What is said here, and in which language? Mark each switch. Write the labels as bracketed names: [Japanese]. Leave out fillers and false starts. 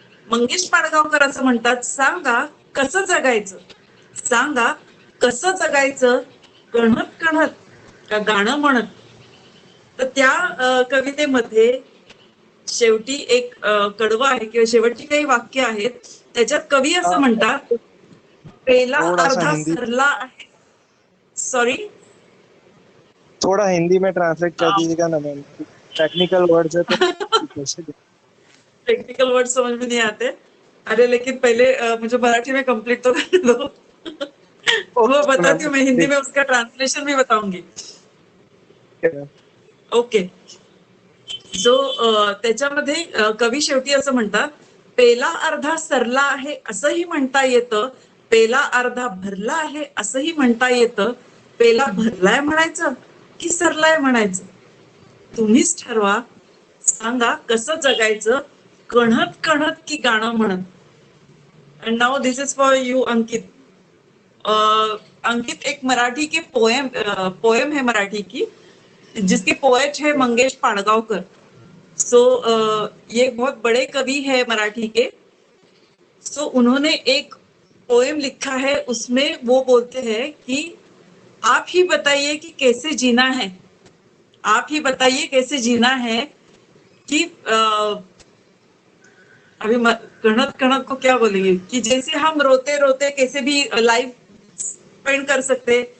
[Marathi] मंगेश पाडगावकर असं म्हणतात, सांगा कसं जगायचं, सांगा कसं जगायचं, कणत कणत का गाणं म्हणत. तर त्या कवितेमध्ये शेवटी एक कडवं आहे किंवा शेवटची काही वाक्य आहेत. त्याच्यात कवी असं म्हणतात, पेला [Hindi] थोड़ा सा [Marathi] अर्धा [Hindi] हिंदी [Marathi] सरला आहे. सॉरी, [Hindi] थोड़ा हिंदी में ट्रांसलेट कर दीजिएगा ना मैम, टेक्निकल वर्ड्स है तो टेक्निकल वर्ड समझ में नहीं आते. अरे लेकिन पहले मुझे मराठी में कंप्लीट तो कर दो. वो बताती हूँ, मैं हिंदी में उसका ट्रांसलेशन भी बताऊंगी. [English] Okay. [Marathi] जो त्याच्यामध्ये कवी शेवटी असं म्हणतात, पेला अर्धा सरला आहे असंही म्हणता येतं, पेला अर्धा भरला आहे असंही म्हणता येतं, पेला भरलाय म्हणायचं की सरलाय म्हणायचं, तुम्हीच ठरवा, सांगा कसं जगायचं, कणत कणत की गाणं म्हणत. [English] And now this is for you Ankit. [Hindi] अंकित, एक मराठी की पोएम है मराठी की, जिसके पोएट है मंगेश पाडगावकर. सो ये बहुत बड़े कवि है मराठी के. सो उन्होंने एक पोएम लिखा है, उसमें वो बोलते हैं कि आप ही बताइए कि कैसे जीना है, आप ही बताइए कैसे जीना है कि अभी कणत कणत को क्या बोलेंगे कि जैसे हम रोते रोते कैसे भी लाइफ स्पेंड कर सकते.